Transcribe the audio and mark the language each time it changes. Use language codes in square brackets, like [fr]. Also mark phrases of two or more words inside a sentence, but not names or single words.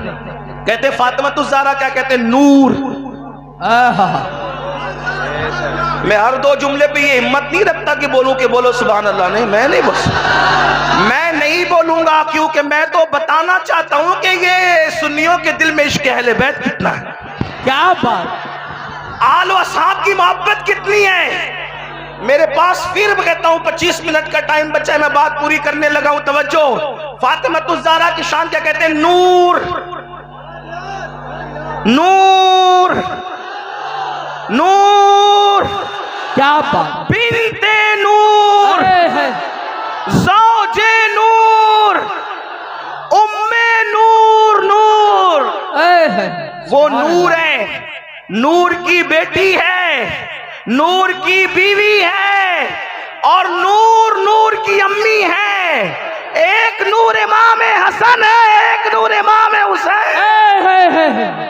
[ur] کہتے فاطمہ زہرا کیا کہتے، نور۔ میں ہر 2 جملے پہ یہ ہمت نہیں رکھتا کہ بولوں کہ بولو سبحان اللہ، نہیں، میں نہیں بول، میں نہیں بولوں گا، کیونکہ میں تو بتانا چاہتا ہوں کہ یہ سنیوں کے دل میں عشق اہل بیت کتنا ہے. کیا بات، آل و اصحاب کی محبت کتنی ہے. میرے پاس پھر کہتا ہوں 25 منٹ کا ٹائم بچا ہے، میں بات پوری کرنے لگا ہوں، توجہ۔ فاطمہ الزہرا کی شان کیا کہتے ہیں؟ نور، نور، نور، کیا بات، بنت نور، زوج نور، ام نور، نور، وہ نور ہے، نور کی بیٹی ہے، نور کی بیوی ہے، اور نور نور کی امی ہے۔ ایک نور امام حسن ہے، ایک نور امام حسین۔